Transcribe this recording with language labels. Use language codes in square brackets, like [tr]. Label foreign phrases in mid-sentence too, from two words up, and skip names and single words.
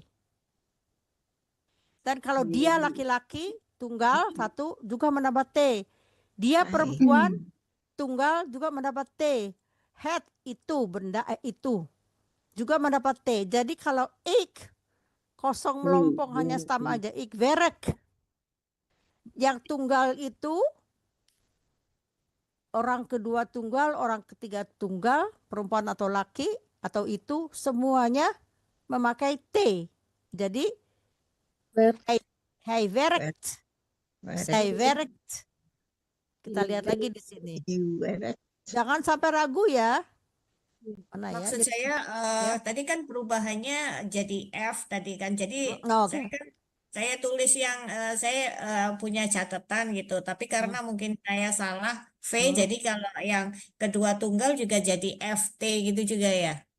[id] Dan kalau dia laki-laki tunggal satu juga mendapat T. Dia perempuan tunggal juga mendapat T. Het itu benda itu juga mendapat T. Jadi kalau ik kosong melompong hanya stam aja, [nl] ik werk. [id] Yang tunggal itu orang kedua tunggal, orang ketiga tunggal, perempuan atau laki, atau itu semuanya memakai T. [nl] Jadi hij werkt. Zij werkt. [id] Kita lihat lagi di sini. Jangan sampai ragu ya. Mana ya? Maksud saya tadi kan perubahannya jadi F tadi kan. Jadi saya tulis yang saya punya catatan gitu. Tapi karena mungkin saya salah V, jadi kalau yang kedua tunggal juga jadi FT gitu juga ya.